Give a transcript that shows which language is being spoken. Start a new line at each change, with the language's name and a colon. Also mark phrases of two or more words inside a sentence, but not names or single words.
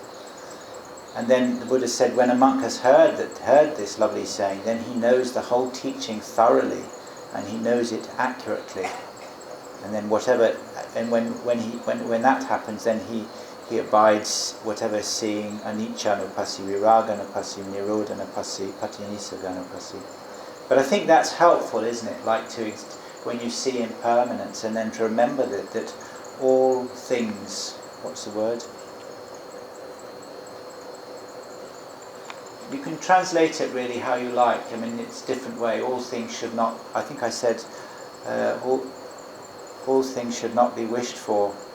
English: And then the Buddha said, when a monk has heard this lovely saying, then he knows the whole teaching thoroughly, and he knows it accurately. And then when that happens, then he abides whatever seeing
Pali: anicca nupassi, viraga nupassi, nirodha nupassi, patinisagga nupassi.
English: But I think that's helpful, isn't it? Like when you see impermanence, and then to remember that all things, what's the word? You can translate it really how you like. I mean, it's a different way. All things should not, I think I said, all things should not be wished for.